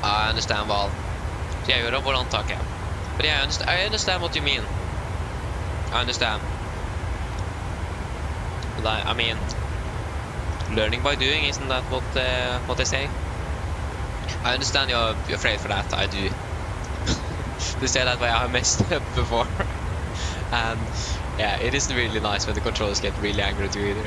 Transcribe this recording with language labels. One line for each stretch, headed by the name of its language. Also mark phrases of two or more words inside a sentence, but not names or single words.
English: understand well.
Norwegian: Så jeg gjør det på antaket.
English: But yeah, I understand what you mean. I understand. But I mean, learning by doing, isn't that what they say? I understand you're afraid for that. I do. To say that way, I messed up before, and yeah, it isn't really nice when the controllers get really angry at you either.